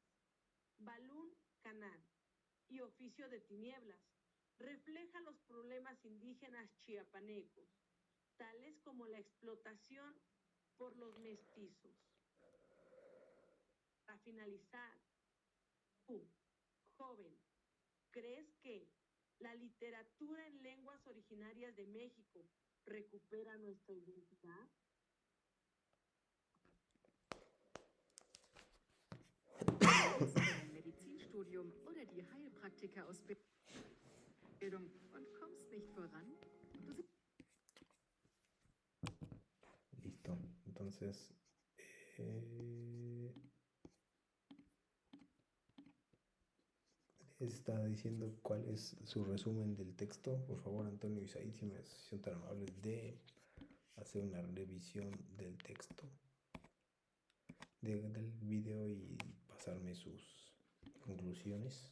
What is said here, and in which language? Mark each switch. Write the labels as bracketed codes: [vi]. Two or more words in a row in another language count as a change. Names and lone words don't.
[es] Balún Canal y Oficio de Tinieblas refleja los problemas indígenas chiapanecos, tales como la explotación por los mestizos. Para finalizar, tú, joven, ¿crees que la literatura en lenguas originarias de México recupera nuestra identidad? [de] Dein Medizinstudium oder die Heilpraktikerausbildung und kommst nicht voran? [es] Listo. Entonces, está diciendo cuál es su resumen del texto. Por favor, Antonio y Said, si me son tan amables de hacer una revisión del texto del video y pasarme sus conclusiones.